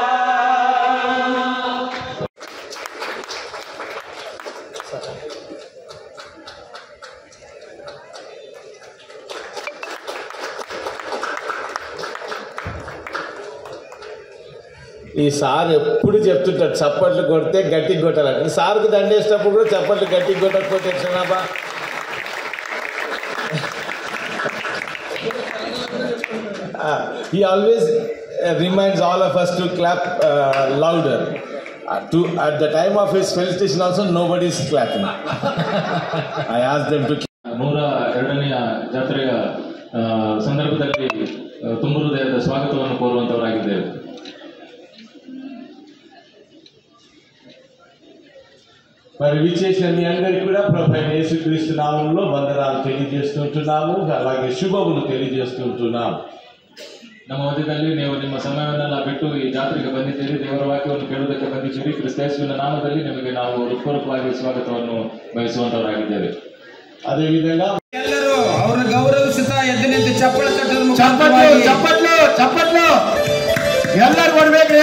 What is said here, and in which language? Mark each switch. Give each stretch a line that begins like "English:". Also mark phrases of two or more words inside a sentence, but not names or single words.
Telugu: ఈ సార్ ఎప్పుడు చెప్తుంటాడు చప్పట్లు కొడితే గట్టిగా కొట్టాలంటే. సార్కి దండేసినప్పుడు కూడా చప్పట్లు గట్టిగా కొట్టకపోతే ఎట్లనాబా?
English: He always reminds all of us to clap louder. At the time of his felicitation also nobody is clapping. I asked them to.
Kannada: 102ನೆಯ ಜಾತ್ರೆಯ ಸಂದರ್ಭದಲ್ಲಿ ತುಂಬ ಹೃದಯದ ಸ್ವಾಗತವನ್ನು ಕೋರುವಂತವರಾಗಿದ್ದೇವೆ.
Telugu: మరి విచ్చేసిన మీ అందరికీ కూడా ప్రభువైన యేసుక్రీస్తు నామములో వందనాలు తెలియజేస్తుంటున్నాము. అలాగే శుభములు తెలియజేస్తుంటున్నాము.
Kannada: ನಮ್ಮ ಮಧ್ಯದಲ್ಲಿ ನೀವು ನಿಮ್ಮ ಸಮಯವನ್ನೆಲ್ಲ ಬಿಟ್ಟು ಈ ಜಾತ್ರೆಗೆ ಬಂದಿದ್ದೀರಿ, ದೇವರ ವಾಕ್ಯವನ್ನು ಕೇಳುವುದಕ್ಕೆ ಬಂದಿದ್ದೀರಿ. ಕ್ರಿಸ್ತೇಸುವಿನ ನಾಮದಲ್ಲಿ ನಿಮಗೆ ನಾವು ಹೃತ್ಪೂರ್ವಕವಾಗಿ ಸ್ವಾಗತವನ್ನು ಬಯಸುವಂತವರಾಗಿದ್ದೇವೆ.
Telugu: అదే విధంగా
Kannada: ಎಲ್ಲರೂ ಅವರನ್ನು ಗೌರವಿಸುತ್ತಾ ಎದ್ದು ನಿಂತು ಚಪ್ಪಳ ತಟ್ಟಲು ಚಪ್ಪಟ್ಲು ಎಲ್ಲರೂ ಕೊಡ್ಬೇಕ್ರಿ.